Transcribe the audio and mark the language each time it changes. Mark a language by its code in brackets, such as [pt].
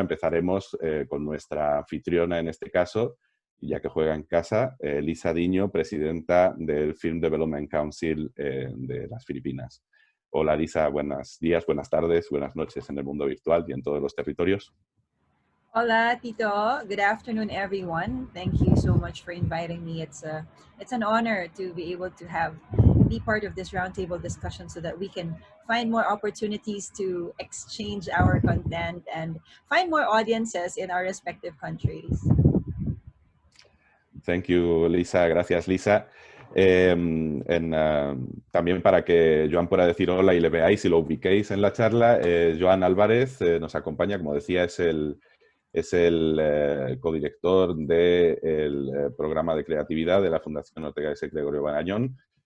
[es] Empezaremos con nuestra anfitriona en este caso, ya que juega en casa, Lisa Diño, presidenta del Film Development Council de las Filipinas. Hola Lisa, buenos días, buenas tardes, buenas noches en el mundo virtual y en todos los territorios. Hola, Tito. [en] Good afternoon, everyone. Thank you so much for inviting me. It's an honor to be able to be part of this roundtable discussion so that we can find more opportunities to exchange our content and find more audiences in our respective countries. Thank you, Lisa. [es] Gracias, Lisa. También para que Joan pueda decir hola y le veáis y lo ubiquéis en la charla, Joan Álvarez nos acompaña, como decía, es el codirector del programa de creatividad de la Fundación Ortega y Gasset, Gregorio Marañón.